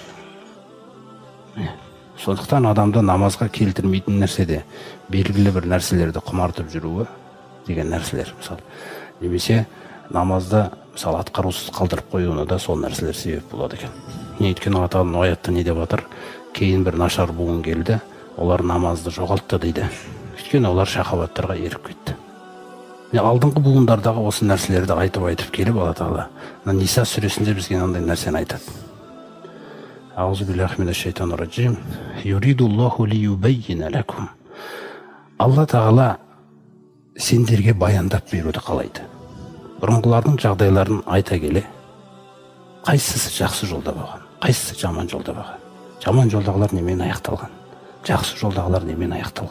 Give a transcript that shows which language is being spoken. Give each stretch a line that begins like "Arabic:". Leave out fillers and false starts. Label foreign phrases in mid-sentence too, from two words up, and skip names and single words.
Kazakh: Сондықтан адамды намазға келтірмейтін нәрседе белгілі бір нәрселерді құмартып жүруі деген нәрселер, мысалы, немесе намазда мысалы атқарусыз қалдырып қоюына да сол нәрселер себеп болады екен. Өйткені Алла Тағала аятта не деп жатыр? Кейін бір нашар буын келді, олар намазды жоғалтты дейді. Өйткені олар шахаваттарға еріп кетті. Алдыңғы буындардағы осы нәрселерді айтып келіп Алла Тағала Ниса сүресінде бізге мынандай нәрсені айтады.
Arabic: أعوذ بالله من الشيطان الرجيم. يريد الله ليبين لكم.
Kazakh: Алла Тағала сендерге баяндап беруді қалайды. Бұрынғылардың жағдайларын айта келе, қайсысы жақсы жолда болған, қайсысы жаман жолда болған. Жаман жолдағылар немен аяқталған, жақсы жолдағылар немен аяқталған.